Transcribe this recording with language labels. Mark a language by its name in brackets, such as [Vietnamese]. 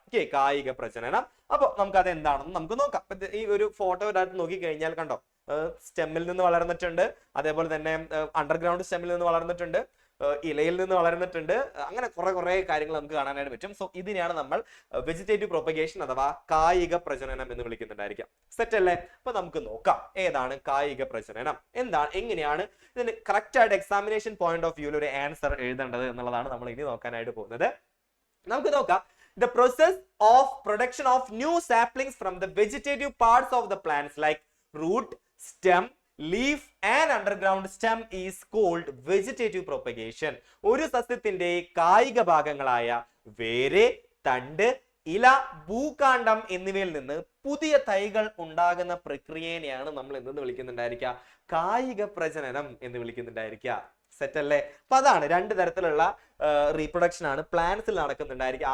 [Malayalam] Okay, കായിക പ്രജനനം. അപ്പൊ നമുക്ക് അത് എന്താണെന്ന് നമുക്ക് നോക്കാം. ഈ ഒരു ഫോട്ടോ നോക്കി കഴിഞ്ഞാൽ കണ്ടോ, സ്റ്റെമ്മിൽ നിന്ന് വളർന്നിട്ടുണ്ട്, അതേപോലെ തന്നെ അണ്ടർഗ്രൗണ്ട് സ്റ്റെമ്മിൽ നിന്ന് വളർന്നിട്ടുണ്ട്, ഇലയിൽ നിന്ന് വളർന്നിട്ടുണ്ട്, അങ്ങനെ കുറെ കാര്യങ്ങൾ നമുക്ക് കാണാനായിട്ട് പറ്റും. സോ ഇതിനെയാണ് നമ്മൾ വെജിറ്റേറ്റീവ് പ്രൊപ്പഗേഷൻ അഥവാ കായിക പ്രജനനം എന്ന് വിളിക്കുന്നുണ്ടായിരിക്കാം. സെറ്റ് അല്ലേ? അപ്പൊ നമുക്ക് നോക്കാം ഏതാണ് കായിക പ്രജനനം, എന്താണ്, എങ്ങനെയാണ് ഇതിന് കറക്റ്റ് ആയിട്ട് എക്സാമിനേഷൻ പോയിന്റ് ഓഫ് വ്യൂവിൽ ഒരു ആൻസർ എഴുതേണ്ടത് എന്നുള്ളതാണ് നമ്മൾ ഇനി നോക്കാനായിട്ട് പോകുന്നത്. നമുക്ക് നോക്കാം. [English] The process of production of new saplings from the vegetative parts of the plants like root, stem, leaf and underground stem is called vegetative propagation. [Malayalam] ഒരു സസ്യത്തിന്റെ കായിക ഭാഗങ്ങളായ വേര്, തണ്ട്, ഇല, ഭൂകാണ്ഡം എന്നിവയിൽ നിന്ന് പുതിയ തൈകൾ ഉണ്ടാകുന്ന പ്രക്രിയനെയാണ് നമ്മൾ എന്തെന്ന് വിളിക്കുന്നുണ്ടായിരിക്കുക? കായിക പ്രജനനം എന്ന് വിളിക്കുന്നുണ്ടായിരിക്കുക. സെറ്റ് അല്ലേ? അപ്പൊ അതാണ് രണ്ട് തരത്തിലുള്ള റീപ്രൊഡക്ഷൻ ആണ് പ്ലാന്റ്സിൽ നടക്കുന്നുണ്ടായിരിക്കുക.